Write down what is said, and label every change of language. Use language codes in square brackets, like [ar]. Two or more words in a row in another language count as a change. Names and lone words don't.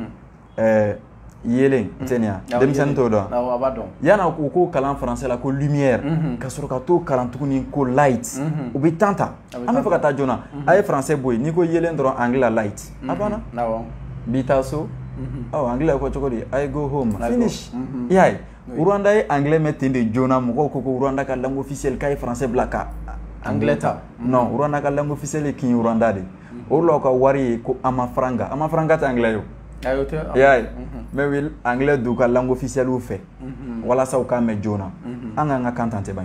[bm] yelen tɛ nin ya denmisɛnnin t'o dɔn yan'a u k'o kalan français la ko lumière ka sɔrɔ ka t'o kalan tuguni ko light u bɛ temps ta an bɛ fɛ ka taa joona a ye français bɔ yen n'i ko yelen dɔrɔn anglais light a banna bi taa so anglais ko cogo di [en] I go home finish [bm] i y'a ye Rwanda ye anglais mɛn ten de joona mɔgɔw ko ko Rwanda ka [fr] langue officielle [bm] k'a ye français bila ka anglais ta non Rwanda ka [fr] langue officielle [bm] ye kin Rwanda de o la u ka wari ye ko amafaranga tɛ anglais ye i y'a ye mais will anglais d'u ka [fr] langue officielle [bm] fɛ walasa u k'a mɛn joona an k'an ka kan tan tɛ ban